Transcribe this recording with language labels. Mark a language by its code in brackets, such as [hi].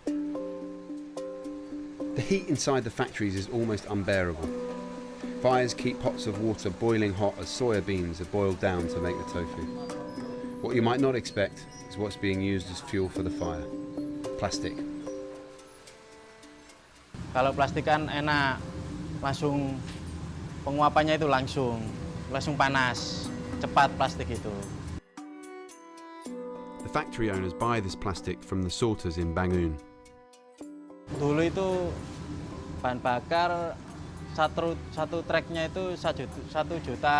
[en] The heat inside the factories is almost unbearable. Fires keep pots of water boiling hot as soya beans are boiled down to make the tofu. What you might not expect is what's being used as fuel for the fire: plastic. [id] Kalau plastik kan enak, langsung penguapannya itu langsung panas, cepat plastik itu. [en] The factory owners buy this plastic from the sorters in Bangun. [id] Dulu itu bahan bakar satu treknya itu 1.500.000.